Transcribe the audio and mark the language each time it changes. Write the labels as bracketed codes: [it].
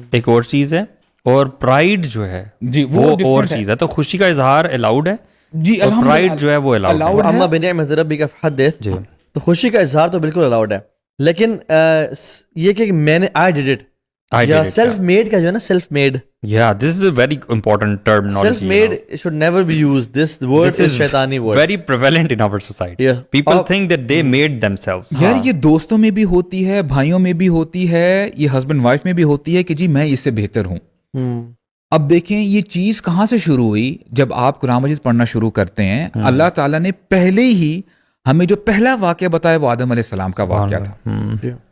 [ur] ایک اور چیز ہے، اور پرائڈ جو ہے جی وہ اور چیز ہے. تو خوشی کا اظہار الاؤڈ ہے جی، اور پرائڈ جو ہے وہ الاؤڈ ہے. [ar] اما بنعمت ربک فحدث، [ur] تو خوشی کا اظہار تو بالکل الاؤڈ ہے، لیکن یہ کہ میں نے [en] I did it [ur] یا سیلف میڈ کا جو ہے نا، self made, [en] yeah this is a very important terminology. self made should never be used. This word is shaitani word, very prevalent in our society. People think that they made themselves. [ur] یار یہ دوستوں میں بھی ہوتی ہے، بھائیوں میں بھی ہوتی ہے، یہ ہسبینڈ وائف میں بھی ہوتی ہے کہ جی میں اس سے بہتر ہوں. اب دیکھیں یہ چیز کہاں سے شروع ہوئی. جب آپ قرآن مجید پڑھنا شروع کرتے ہیں، اللہ تعالیٰ نے پہلے ہی ہمیں جو پہلا واقعہ بتایا وہ آدم علیہ السلام کا واقعہ تھا.